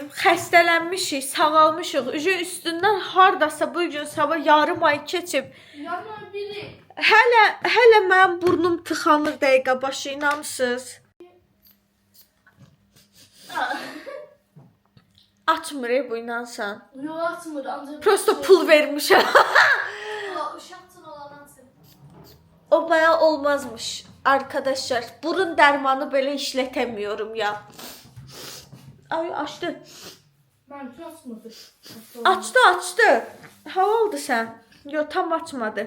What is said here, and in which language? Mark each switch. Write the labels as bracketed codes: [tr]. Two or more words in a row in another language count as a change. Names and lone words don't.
[az] Xəstələnmişik, sağalmışıq. Üstündən hardasa bugün sabah yarım ay keçib. Yarım ay biri. Hələ mənim burnum tıxanır dəqiqə başı, inanmısınız? Açmır bu, inansan. [tr] Yok atmır ancak. [az] Prosto pul vermişəm. Uşaqçın olan atsın. O bayağı olmazmış. [tr] Arkadaşlar burun dermanı böyle işletemiyorum ya. Ay açtı. Ben açmadı. Açtı. Hava oldu sen. Yok tam açmadı.